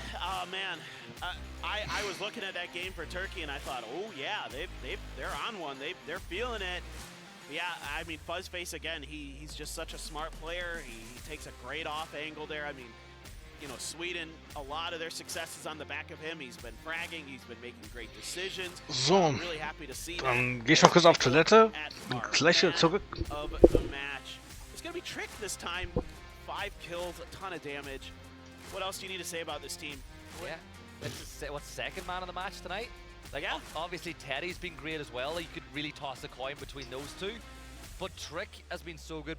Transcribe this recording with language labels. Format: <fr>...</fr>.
<en>Oh man, I was looking at that game for Turkey and I thought, oh yeah, they're on one. They're feeling it. Yeah, I mean, Fuzzface again. He's just such a smart player. He takes a great off angle there. I mean, you know, Sweden, a lot of their success is on the back of him. He's been fragging. He's been making great decisions. So, I'm really happy to see</en> <de>dann gehe ich noch kurz auf Toilette und gleich wieder zurück.</de> <en>Of the match. It's gonna be Trick this time. 5 kills, a ton of damage. What else do you need to say about this team? Yeah, what's second man of the match tonight? Like, yeah, obviously Teddy's been great as well. You could really toss a coin between those two. But Trick has been so good.</en>